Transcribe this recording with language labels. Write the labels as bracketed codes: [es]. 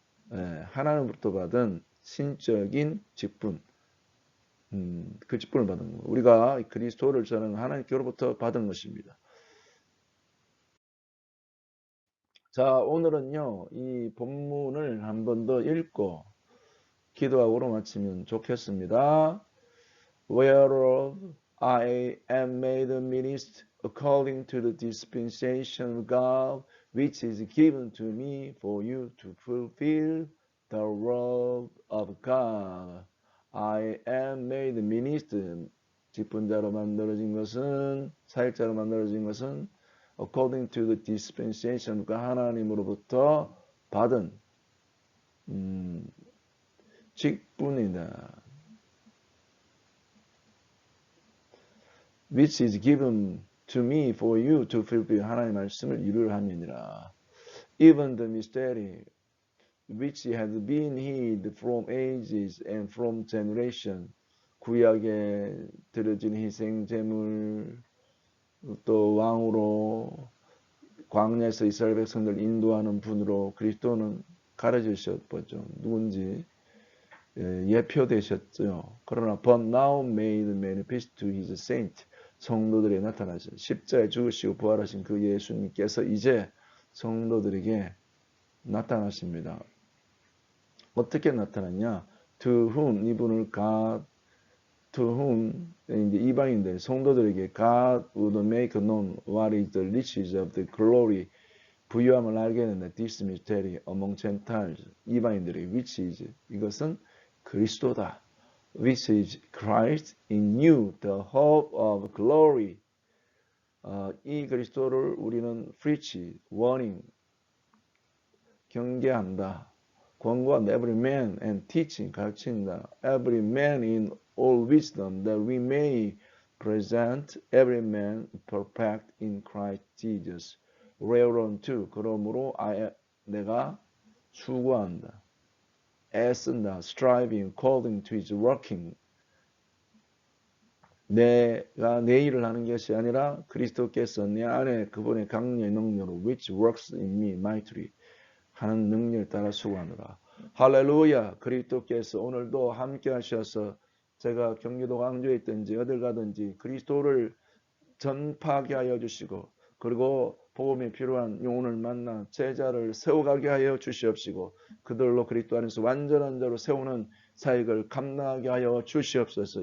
[ko] 하나님으로부터 받은 신적인 직분. 그 직분을 받은 거. 우리가 그리스도를 전하는 하나님께로부터 받은 것입니다. 자, 오늘은요, 이 본문을 한 번 더 읽고 기도하고로 마치면 좋겠습니다. [en] Whereof I am made a minister according to the dispensation of God, which is given to me for you to fulfill the word of God. I am made a minister. [ko] 직분자로 만들어진 것은, 사역자로 만들어진 것은 [en] according to the dispensation, [ko] 그 하나님으로부터 받은 직분이다. [en] Which is given to me for you to fulfill, [ko] 하나님의 말씀을 이루려 함이니라. [en] Even the mystery which has been hid from ages and from generation, [ko] 구약에 드려진 희생 제물, 또 왕으로 광야에서 이스라엘 백성들 인도하는 분으로 그리스도는 가르치셨죠. 누군지 예표되셨죠. 그러나 [en] but now made manifest to his saint, [ko] 성도들에 나타나신, 십자가에 죽으시고 부활하신 그 예수님께서 이제 성도들에게 나타나십니다. 어떻게 나타났냐? [en] To whom, [ko] 이분을 [en] God, to whom, [ko] 이제 이방인들, 성도들에게 [en] God would make known what is the riches of the glory, [ko] 부유함을 알게 된다. [en] This mystery among Gentiles, [ko] 이방인들에게 [en] which is, [ko] 이것은 그리스도다. [en] Which is Christ in you, the hope of glory. [ko] 이 그리스도를 우리는 [en] preach, warning, [ko] 경계한다. 권고한다. [en] Every man and teaching, [ko] 가르친다. [en] Every man in all wisdom, that we may present every man perfect in Christ Jesus. [ko] Whereunto, 그러므로 내가 수고한다. 애쓴다. [en] Striving according to his working. [ko] 내가 내 일을 하는 것이 아니라 그리스도께서 내 안에 그분의 강력의 능력으로 [en] which works in me mightily [ko] 하는 능력을 따라 수고하노라. 할렐루야. 그리스도께서 오늘도 함께 하셔서 제가 경기도 광주에 있든지 어딜 가든지 그리스도를 전파하게 하여 주시고, 그리고 복음이 필요한 영혼을 만나 제자를 세워가게 하여 주시옵시고, 그들로 그리스도 안에서 완전한 자로 세우는 사역을 감당하게 하여 주시옵소서.